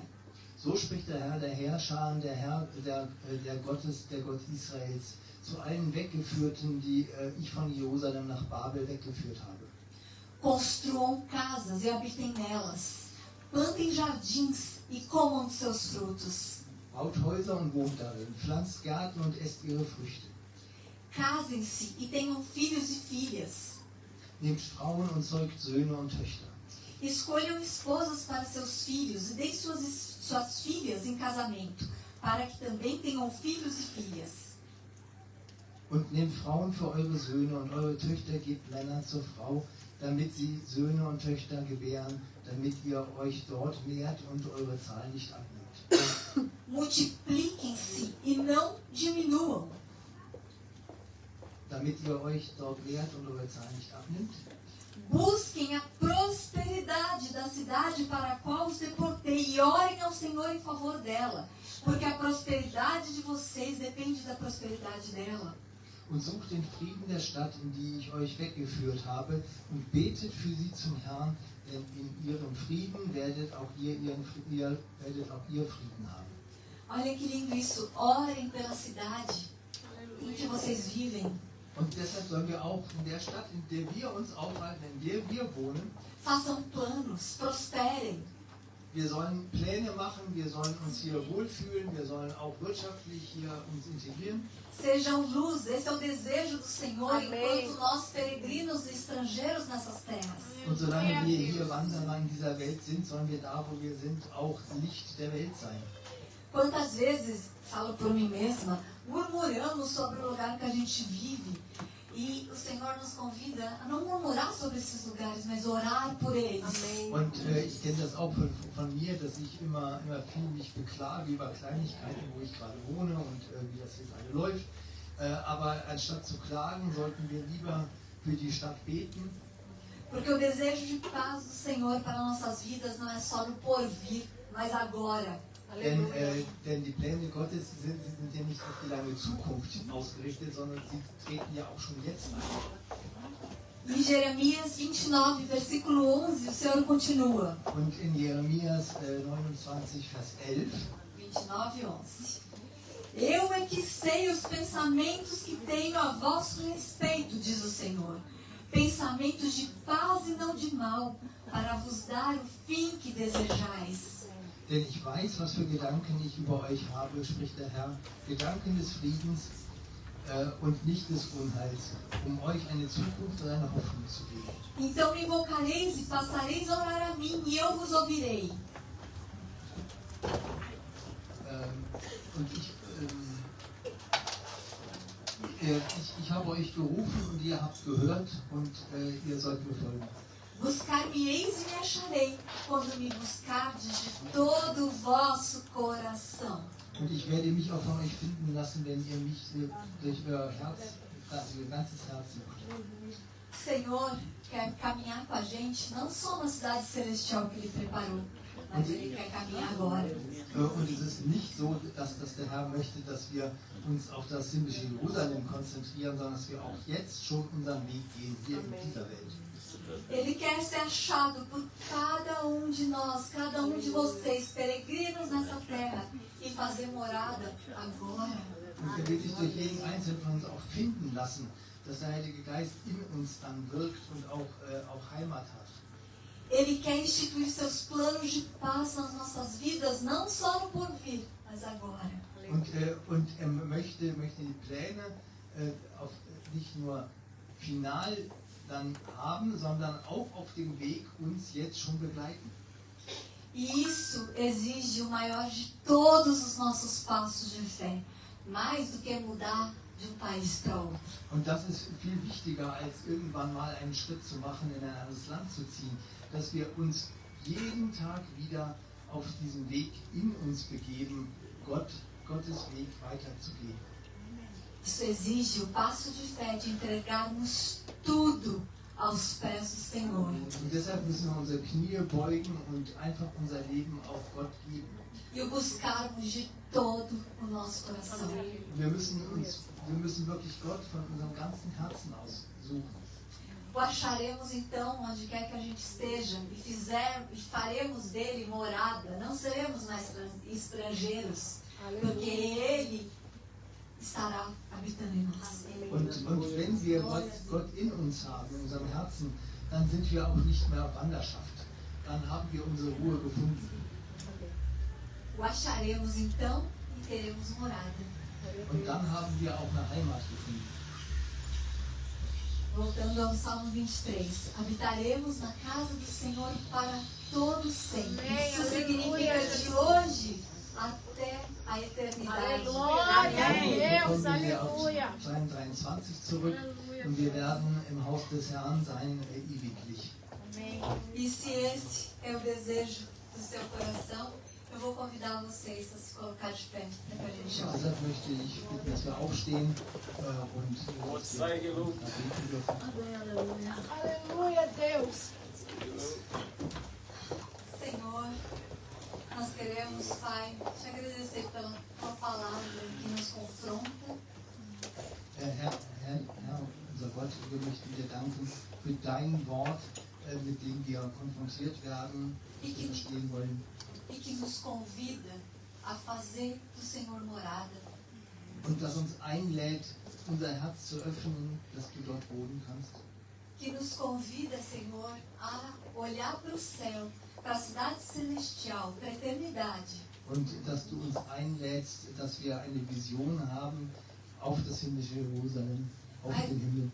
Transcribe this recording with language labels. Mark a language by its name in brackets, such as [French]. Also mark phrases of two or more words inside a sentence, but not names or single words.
[German] So spricht der Herrscher, der Gott Israels, zu allen Weggeführten, die ich von Jerusalem nach Babel weggeführt habe. [Portuguese] Construam casas e habitem nelas. Plantem jardins e comam de seus frutos. [German] Baut Häuser und wohnt darin, pflanzt Gärten und esst ihre Früchte. [Portuguese] Casem-se e tenham filhos e filhas. [German] Nehmt Frauen und zeugt Söhne und Töchter. [Portuguese] Escolham esposas para seus filhos e deem suas filhas em casamento, para que também tenham filhos e filhas. [German] Und nehmt Frauen für eure Söhne und eure Töchter gebt Männer zur Frau, damit sie Söhne und Töchter gebären, damit ihr euch dort mehrt und eure Zahl nicht abnimmt. [Portuguese] Multipliquem-se e não diminuam. [German] Damit ihr euch dort mehrt und eure Zahl nicht abnimmt. [Portuguese] Busquem a prosperidade da cidade para a qual os deportei e orem ao Senhor em favor dela, porque a prosperidade de vocês depende da prosperidade dela. [German] Und sucht den Frieden der Stadt, in die ich euch weggeführt habe, und betet für sie zum Herrn, denn in ihrem Frieden werdet auch ihr Frieden haben. [Portuguese] Olha que lindo isso. Orem pela cidade em que vocês vivem. [German] Und deshalb sollen wir auch in der Stadt, in der wir uns aufhalten, in der wir wohnen, [Portuguese] Façam planos, prosperem. [German] wir sollen Pläne machen, wir sollen uns hier wohlfühlen, wir sollen auch wirtschaftlich hier uns integrieren. [Portuguese] Sejam luz, esse é o desejo do Senhor, Amém. enquanto nós peregrinos e estrangeiros nessas terras. [German] Und solange wir hier Wanderer in dieser Welt sind, sollen wir da, wo wir sind, auch Licht der Welt sein. [Portuguese] Quantas vezes, falo por mim mesma, murmuramos sobre o lugar que a gente vive e o Senhor nos convida a não murmurar sobre esses lugares, mas orar por eles. Amém. [German] Und ich kenne das auch von mir, dass ich immer viel mich beklage über Kleinigkeiten, wo ich gerade wohne und wie das jetzt alle läuft. Aber anstatt zu klagen, sollten wir lieber für die Stadt beten. [Portuguese] Porque o desejo de paz do Senhor para nossas vidas não é só no porvir, mas agora. [German] Denn die Pläne Gottes sind ja nicht auf die lange Zukunft ausgerichtet, sondern sie treten ja auch schon jetzt ein. [Portuguese] Em Jeremias 29, versículo 11, o Senhor continua. [German] Und in Jeremias 29, Vers 11, 29, 11. [Portuguese] Eu é que sei os pensamentos que tenho a vosso respeito, diz o Senhor. Pensamentos de paz e não de mal, para vos dar o fim que desejais. [German] denn ich weiß, was für Gedanken ich über euch habe, spricht der Herr, Gedanken des Friedens und nicht des Unheils, um euch eine Zukunft und eine Hoffnung zu geben. [Portuguese] Então me invocareis e passareis a orar a mim, e eu vos ouvirei. [German] Und ich habe euch gerufen und ihr habt gehört und ihr sollt mir folgen. [Portuguese] Buscar-me-eis e me acharei, quando me buscardes de todo o vosso coração. [German] Und ich werde mich auch von euch finden lassen, wenn ihr mich durch euer Herz, euer ganzes Herz sucht. [Portuguese] O Senhor quer caminhar com a gente, não só na cidade celestial que Ele preparou, mas Ele quer caminhar agora. [German] Und es ist nicht so, dass der Herr möchte, dass wir uns auf das himmlische Jerusalem konzentrieren, sondern dass wir auch jetzt schon unseren Weg gehen, hier in dieser Welt. [Portuguese] Ele quer ser achado por cada de nós, cada de vocês, peregrinos nessa terra, e fazer morada agora. [German] Und er will sich durch jeden Einzelnen von uns auch finden lassen, dass der Heilige Geist in uns dann wirkt und auch Heimat hat. [Portuguese] Ele quer instituir seus planos de paz nas nossas vidas, não só no porvir, mas agora. [German] Und er möchte die Pläne nicht nur final dann haben, sondern auch auf dem Weg uns jetzt schon begleiten. [Portuguese] E isso exige o maior de todos os nossos passos de fé. Mais do que mudar de um país para outro. [German] Und das ist viel wichtiger, als irgendwann mal einen Schritt zu machen, in ein anderes Land zu ziehen. Dass wir uns jeden Tag wieder auf diesen Weg in uns begeben, Gottes Weg weiterzugehen. [Portuguese] Isso exige o passo de fé de entregarmos tudo aos pés do Senhor. [German] Und deshalb müssen wir unsere Knie beugen und einfach unser Leben auf Gott geben. [Portuguese] E o buscarmos de todo o nosso coração. [German] Wir müssen wirklich Gott von unserem ganzen Herzen aus suchen. [Portuguese] O acharemos então onde quer que a gente esteja e faremos dele morada. Não seremos mais estrangeiros, porque ele estará habitando em nós. [German] Und wenn wir Gott in uns haben, in unserem Herzen, dann sind wir auch nicht mehr auf Wanderschaft. Dann haben wir unsere Ruhe gefunden. [Portuguese] O acharemos então e teremos morada. [German] Und dann haben wir auch eine Heimat gefunden. [Portuguese] Voltando ao Salmo 23. Habitaremos na casa do Senhor para todo sempre. Amém, Isso aleluia, significa de hoje até a eternidade. Glória a Deus, [German] Dann kommen wir auf [Portuguese] aleluia. [German] Psalm 23 zurück und wir werden im Haus des Herrn sein ewiglich. [Portuguese] Amém. E se esse é o desejo do seu coração, eu vou convidar vocês a se colocar de pé para que a gente ore. [German] Deshalb möchte ich bitten, dass wir aufstehen und Gott sei gelobt. beten dürfen. [Portuguese] Aleluia, Deus. Senhor, nós queremos, Pai, te agradecer pela tua palavra que nos confronta. [German] Herr, unser Gott, wir möchten dir danken für dein Wort, mit dem wir konfrontiert werden, das wir verstehen wollen. [Portuguese] E que nos convida a fazer do Senhor morada. [German] Und das uns einlädt, unser Herz zu öffnen, dass du dort wohnen kannst. [Portuguese] Que nos convida, Senhor, a olhar para o céu, para a cidade celestial, para a eternidade. [German] Und dass du uns einlädst, dass wir eine Vision haben auf das himmlische Jerusalem, auf den Himmel.